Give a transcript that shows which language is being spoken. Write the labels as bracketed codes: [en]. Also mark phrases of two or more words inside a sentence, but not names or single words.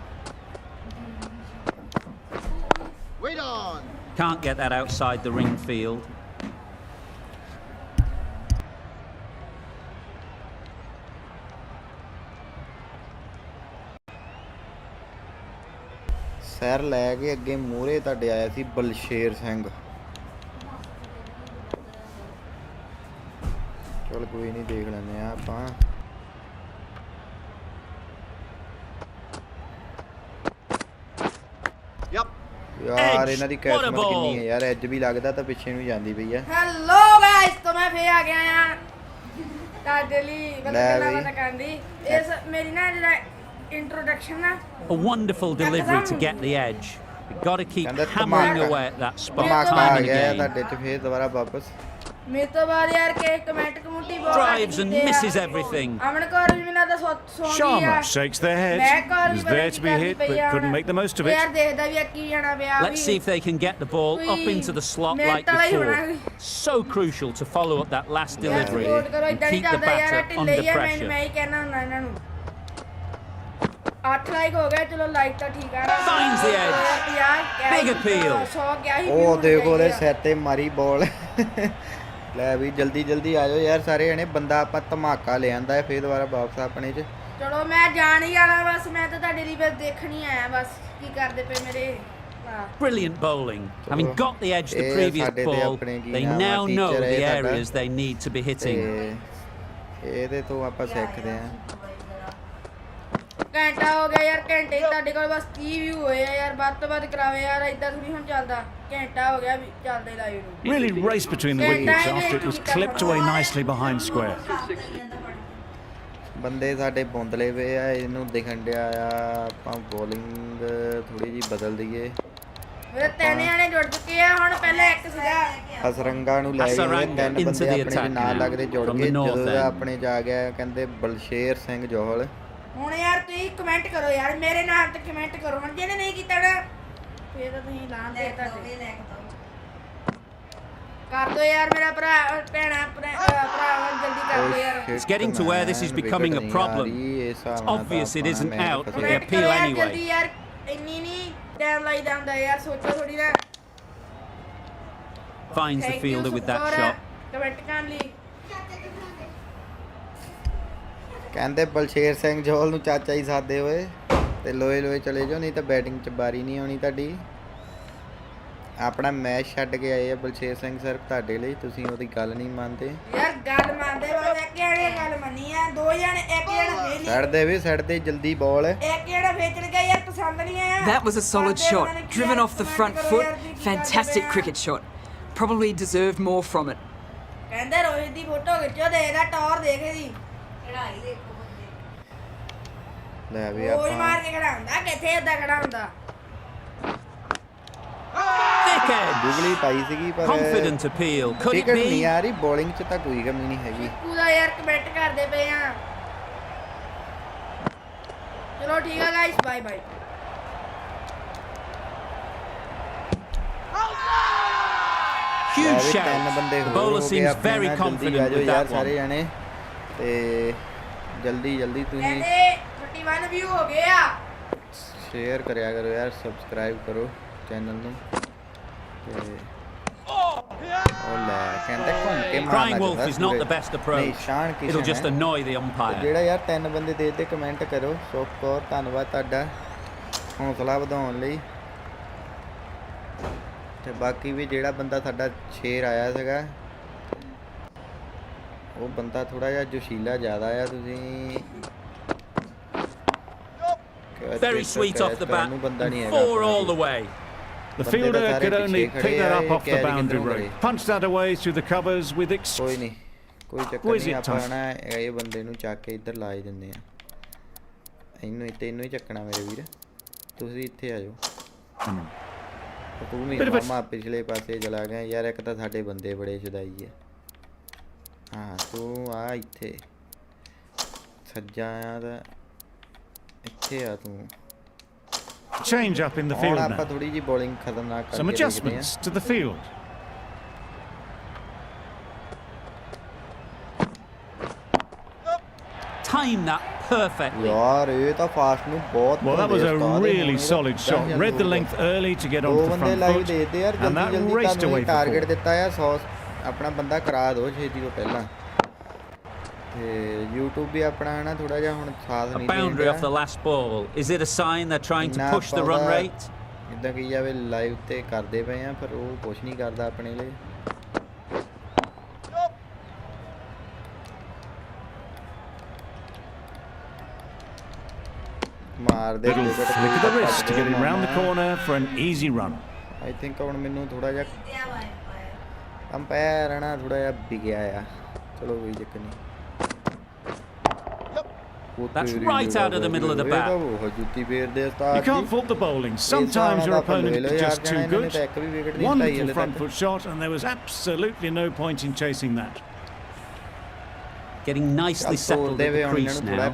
[en] Can't get that outside the ring field. [pa] ਸੈਰ ਲੈ ਕੇ ਅੱਗੇ ਮੂਹਰੇ ਤੁਹਾਡੇ ਆਇਆ ਸੀ ਬਲਸ਼ੇਰ ਸਿੰਘ ਚਲ ਕੋਈ ਨਹੀਂ ਦੇਖ ਲੈਂਦੇ ਆ ਆਪਾਂ ਯਾਰ ਇਹਨਾਂ ਦੀ ਕੈਚਮੈਂਟ ਕਿੰਨੀ ਹੈ ਯਾਰ ਐਜ ਵੀ ਲੱਗਦਾ ਤਾਂ ਪਿੱਛੇ ਨੂੰ ਜਾਂਦੀ ਪਈ ਆ [en] Hello guys [pa] ਤਾਂ ਮੈਂ ਫੇਰ ਆ ਗਿਆ ਆ ਤੁਹਾਡੇ ਲਈ ਮਤਲਬ ਲੈ ਗੱਲਾਂ ਬਈ। ਬਾਤਾਂ ਕਰਨ ਦੀ ਇਸ ਮੇਰੀ ਨਾ ਜਿਹੜਾ ਇੰਟਰੋਡਕਸ਼ਨ ਨਾ [en] A wonderful delivery to get the edge. You've got to keep [pa] ਕਹਿੰਦਾ [en] hammering [pa] ਧਮਾਕਾ [en] away at that spot [pa] ਧਮਾਕਾ [en] time [pa] ਆ [en] and [pa] ਗਿਆ ਆ [en] again. [pa] ਤੁਹਾਡੇ ਚ ਫੇਰ ਦੁਬਾਰਾ ਵਾਪਸ ਮੇਰੇ ਤੋਂ ਬਾਅਦ ਯਾਰ ਕਿ ਕਮੈਂਟ ਕਮੂਟੀ ਬਹੁਤ [en] Drives and misses everything. [pa] ਅਮਨ ਕੌਰ ਵੀ ਮੈਨੂੰ ਤਾਂ ਸੌ ਗਈ Sharma ਆ [en] shakes their head. [pa] ਮੈਂ ਕੌਰ [en] Was there to be hit, but couldn't make the most of [pa] ਯਾਰ [en] it. [pa] ਦੇਖਦਾ ਵੀ ਆ ਕੀ ਜਾਣਾ ਪਿਆ [en] Let's see if they can get the ball up into the slot like before. So crucial to follow up that last delivery and keep the batter under pressure. [pa] ਮੈਂ ਹੀ ਕਹਿਣਾ ਹੁੰਦਾ ਇਹਨਾਂ ਨੂੰ 8 ਲਾਈਕ ਹੋ ਗਏ ਚਲੋ ਲਾਈਕ ਤਾਂ ਠੀਕ ਆ [en] Finds the edge. Big appeal. [pa] 100 ਗਿਆ ਹੀ ਉਹ ਦੇਖੋ ਉਹਦੇ ਸਿਰ ਤੇ ਮਾਰੀ ਬਾਲ ਲੈ ਵੀ ਜਲਦੀ ਜਲਦੀ ਆ ਜਾਓ ਯਾਰ ਸਾਰੇ ਜਣੇ ਬੰਦਾ ਆਪਾਂ ਧਮਾਕਾ ਲੈ ਆਂਦਾ ਹੈ ਫੇਰ ਦੁਬਾਰਾ ਵਾਪਸ ਆਪਣੇ ਚ ਚਲੋ ਮੈਂ ਜਾਣ ਹੀ ਜਾਣਾ ਬਸ ਮੈਂ ਤਾਂ ਤੁਹਾਡੇ ਲਈ ਬਸ ਦੇਖਣੀ ਆਇਆ ਬਸ ਕੀ ਕਰਦੇ ਪਏ ਮੇਰੇ [en] Brilliant bowling. Having got the edge the previous ball, they now know the areas they need to be hitting. [pa] ਇਹਦੇ ਤੋਂ ਆਪਾਂ ਸਿੱਖਦੇ ਆਂ ਘੰਟਾ ਹੋ ਗਿਆ ਯਾਰ ਘੰਟੇ ਤੁਹਾਡੇ ਕੋਲ ਬਸ 30 ਵਿਊ ਹੋਏ ਆ ਯਾਰ ਵੱਧ ਤੋਂ ਵੱਧ ਕਰਾਵੇ ਯਾਰ ਇਦਾਂ ਥੋੜੀ ਹੁਣ ਚੱਲਦਾ ਘੰਟਾ ਹੋ ਗਿਆ ਵੀ ਚੱਲਦੇ ਲਾਈਵ ਨੂੰ [en] Really raced between the wickets after it was clipped away nicely behind square. [pa] ਬੰਦੇ ਸਾਡੇ ਬੌਂਦਲੇ ਪਏ ਆ ਇਹਨੂੰ ਦਿਖਣ ਡਿਆ ਆ ਆਪਾਂ ਬੋਲਿੰਗ ਥੋੜੀ ਜੀ ਬਦਲ ਦਈਏ ਮੇਰੇ ਤਿੰਨ ਜਣੇ ਜੁੜ ਚੁੱਕੇ ਆ ਹੁਣ ਪਹਿਲਾਂ ਇੱਕ ਸੀਗਾ ਹਸਰੰਗਾ ਨੂੰ ਲੈ ਗਏ ਤਿੰਨ ਬੰਦੇ ਆਪਣੇ ਦੇ ਨਾਲ ਲੱਗਦੇ ਜੁੜ ਗਏ ਜਦੋਂ ਆਪਣੇ ਜਾ ਗਿਆ ਕਹਿੰਦੇ ਬਲਸ਼ੇਰ ਸਿੰਘ ਜੋਹਲ ਹੁਣ ਯਾਰ ਤੁਸੀਂ ਕਮੈਂਟ ਕਰੋ ਯਾਰ ਮੇਰੇ ਨਾਮ ਤੇ ਕਮੈਂਟ ਕਰੋ ਹੁਣ ਜਿਹਨੇ ਨਹੀਂ ਕੀਤਾ ਨਾ ਫੇਰ ਤਾਂ ਤੁਸੀਂ ਲਾਂ ਦੇ ਤੁਹਾਡੇ ਕਰ ਦੋ ਯਾਰ ਮੇਰਾ ਭਰਾ ਭੈਣਾ ਭਰਾ ਜਲਦੀ ਕਰ ਦੋ ਯਾਰ [en] It's getting to where this is becoming a problem. It's obvious it isn't out, but they appeal [pa] ਜਲਦੀ [en] anyway. [pa] ਯਾਰ ਇੰਨੀ ਨਹੀਂ ਟਾਈਮ ਲਾਈ ਜਾਂਦਾ ਯਾਰ ਸੋਚੋ ਥੋੜੀ ਨਾ [en] Finds the fielder with that shot. [pa] ਕਮੈਂਟ ਕਰਨ ਲਈ ਕਹਿੰਦੇ ਬਲਸ਼ੇਰ ਸਿੰਘ ਜੋਹਲ ਨੂੰ ਚਾਚਾ ਹੀ ਸਾਦੇ ਹੋਏ ਤੇ ਲੋਏ ਲੋਏ ਚਲੇ ਜਾਓ ਨਹੀਂ ਤਾਂ ਬੈਟਿੰਗ 'ਚ ਬਾਰੀ ਨਹੀਂ ਆਉਣੀ ਤੁਹਾਡੀ ਆਪਣਾ ਮੈਚ ਛੱਡ ਕੇ ਆਏ ਆ ਬਲਸ਼ੇਰ ਸਿੰਘ ਸਿਰਫ ਤੁਹਾਡੇ ਲਈ ਤੁਸੀਂ ਉਹਦੀ ਗੱਲ ਨਹੀਂ ਮੰਨਦੇ ਯਾਰ ਗੱਲ ਮੰਨਦੇ ਬਸ ਇੱਕ ਜਣੇ ਗੱਲ ਮੰਨੀ ਆ ਦੋ ਜਣੇ ਇੱਕ ਜਣਾ ਫੇਲ ਛੱਡ ਦੇ ਵੀ ਛੱਡ ਦੇ ਜਲਦੀ ਬਾਲ ਇੱਕ ਜਣਾ ਵੇਚਣ ਗਿਆ ਯਾਰ ਪਸੰਦ ਨਹੀਂ ਆਇਆ [en] That was a solid shot, driven off the front foot. Fantastic cricket shot. Probably deserved more from it. [pa] ਕਹਿੰਦੇ ਰੋਹਿਤ ਦੀ ਫੋਟੋ ਖਿੱਚੋ ਦੇ ਇਹਦਾ ਟੌਰ ਦੇਖ ਇਹਦੀ ਚੜਾਈ ਦੇਖੋ ਬੰਦੇ ਲੈ ਵੀ ਉਹ ਆਪਾਂ ਮਾਰ ਕੇ ਖੜਾ ਹੁੰਦਾ ਕਿੱਥੇ ਏਦਾਂ ਖੜਾ ਹੁੰਦਾ [en] Thick edge. [pa] ਗੁਗਲੀ ਪਾਈ ਸੀਗੀ ਪਰ [en] Confident appeal. Could it [pa] ਟਿਕਟ ਨਹੀਂ [en] be? [pa] ਆ ਰਹੀ ਬੋਲਿੰਗ 'ਚ ਤਾਂ ਕੋਈ ਕਮੀ ਨਹੀਂ ਹੈਗੀ ਪੂਰਾ ਯਾਰ ਕਮੈਂਟ ਕਰਦੇ ਪਏ ਆ ਚਲੋ ਠੀਕ ਆ [en] guys bye bye Huge [pa] ਤਿੰਨ [en] shout. [pa] ਬੰਦੇ [en] The [pa] ਹੋਰ [en] bowler [pa] ਹੋ ਗਏ [en] seems [pa] ਆਪਣੇ [en] very [pa] ਨਾਲ, ਜਲਦੀ [en] confident [pa] ਆ ਜਾਓ [en] with [pa] ਯਾਰ [en] that [pa] ਸਾਰੇ [en] one. [pa] ਜਾਣੇ ਤੇ ਜਲਦੀ ਜਲਦੀ ਤੁਸੀਂ ਕਹਿੰਦੇ 31 ਵਿਊ ਹੋ ਗਏ ਆ ਸ਼ੇਅਰ ਕਰਿਆ ਕਰੋ ਯਾਰ ਸਬਸਕ੍ਰਾਈਬ ਕਰੋ ਚੈਨਲ ਨੂੰ ਤੇ ਉਹ ਲੈ ਕਹਿੰਦੇ ਘੁੰਮ ਕੇ ਮਾਰਨਾ [en] Crying wolf is not the best approach. [pa] ਸ਼ਾਨ ਕੀ [en] It'll just annoy the umpire. [pa] ਜਿਹੜਾ ਯਾਰ ਤਿੰਨ ਬੰਦੇ ਦੇ ਕਮੈਂਟ ਕਰੋ ਸੁੱਖ ਕੌਰ ਧੰਨਵਾਦ ਤੁਹਾਡਾ ਹੌਸਲਾ ਵਧਾਉਣ ਲਈ ਤੇ ਬਾਕੀ ਵੀ ਜਿਹੜਾ ਬੰਦਾ ਸਾਡਾ ਸ਼ੇਰ ਆਇਆ ਸੀਗਾ ਉਹ ਬੰਦਾ ਥੋੜਾ ਜਿਹਾ ਜੋਸ਼ੀਲਾ ਜ਼ਿਆਦਾ ਆ ਤੁਸੀਂ [en] Very sweet off the bat. 4 all the way. The fielder could only pick that up off the boundary rope. Punched that away through the covers with [pa] ਕੋਈ ਨਹੀਂ ਕੋਈ ਚੱਕਰ ਨਹੀਂ ਆਪਾਂ ਨਾ ਇਹ ਬੰਦੇ ਨੂੰ ਚੱਕ ਕੇ ਇੱਧਰ ਲਾ ਹੀ ਦਿੰਦੇ ਆ ਇਹਨੂੰ ਹੀ ਚੱਕਣਾ ਮੇਰੇ ਵੀਰ ਤੁਸੀਂ ਇੱਥੇ ਆ ਜਾਓ ਤੂੰ ਵੀ ਮਾਮਾ ਪਿਛਲੇ ਪਾਸੇ ਚਲਾ ਗਿਆ ਯਾਰ ਇੱਕ ਤਾਂ ਸਾਡੇ ਬੰਦੇ ਬੜੇ ਸ਼ੁਦਾਈ ਆ ਹਾਂ ਤੂੰ ਆ ਇੱਥੇ ਸੱਜਾ ਆ ਤਾਂ ਇੱਥੇ ਆ ਤੂੰ [en] change up in the field now. [pa] ਆਪਾਂ ਥੋੜੀ ਜੀ ਬੋਲਿੰਗ ਖਤਰਨਾਕ ਕਰਕੇ [en] Some adjustments to the field. Time that perfectly. [pa] ਯਾਰ ਇਹ ਤਾਂ ਫਾਸਟ ਨੂੰ ਬਹੁਤ [en] Well, that was a really solid shot. Read the length early to get onto the front foot, and that raced away for [pa] ਟਾਰਗੇਟ [en] 4. [pa] ਦਿੱਤਾ ਆ 100 ਆਪਣਾ ਬੰਦਾ ਕਰਾ ਦਿਓ ਛੇਤੀ ਤੋਂ ਪਹਿਲਾਂ ਤੇ YouTube ਵੀ ਆਪਣਾ ਨਾ ਥੋੜਾ ਜਿਹਾ ਹੁਣ ਸਾਥ [en] A [pa] ਨਹੀਂ [en] boundary off the last ball. Is it a sign they're trying to push the run rate? [pa] ਇਦਾਂ ਕਹੀ ਜਾਵੇ ਲਾਈਵ ਤੇ ਕਰਦੇ ਪਏ ਆ ਪਰ ਉਹ ਕੁਝ ਨਹੀਂ ਕਰਦਾ ਆਪਣੇ ਲਈ ਮਾਰਦੇ [en] Little flick of the wrist to get him round the corner for an easy run. I think [pa] ਹੁਣ ਮੈਨੂੰ ਥੋੜਾ ਜਿਹਾ ਅੰਪਾਇਰ ਨਾ ਥੋੜਾ ਜਿਹਾ ਵਿਗਿਆ ਆ ਚਲੋ ਕੋਈ ਚੱਕਰ ਨਹੀਂ [en] That's right out of the middle of the bat. You can't fault the bowling. Sometimes your opponent is just too good. Wonderful front foot shot, and there was absolutely no point in chasing that. Getting nicely settled at the crease now.